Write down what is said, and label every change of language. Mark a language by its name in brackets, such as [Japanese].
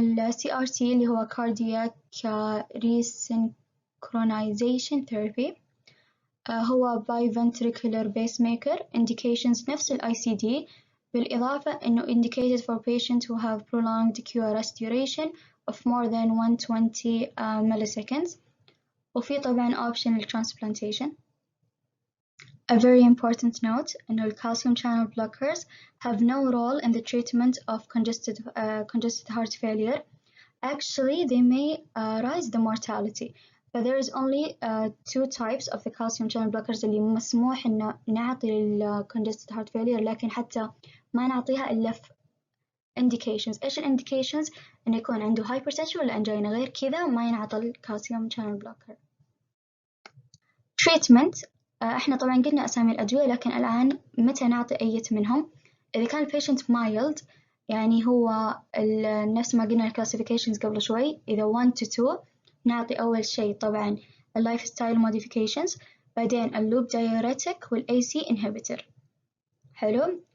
[English] CRT اللي هو cardiac resynchronization therapy هو biventricular pacemaker. indications نفس ال ICD بالإضافة إنه indicated for patients who have prolonged QRS duration of more than 120 milliseconds. [Arabic] وفي طبعا option للtransplantation. [English] A very important note إنه the calcium channel blockers have no role in the treatment of congested heart failure. Actually, they may rise the mortality. But there is only two types of the calcium channel blockers [Arabic] اللي مسموح إنه نعطي لل congested heart failure لكن حتى ما نعطيها إلا في [English] indications. [Arabic] إيش indications؟ إنه يكون عنده hypertension ولا angina، غير كذا ما ينعطى الكالسيوم channel blocker. treatment إحنا طبعًا قلنا أسامي الأدوية لكن الآن متى نعطي أية منهم؟ إذا كان patient mild يعني هو نفس ما قلنا الclassifications قبل شوي، إذا 1 to 2 نعطي أول شيء طبعًا [English] lifestyle modifications [Arabic] بعدين اللوب diuretic والAC inhibitor. حلو.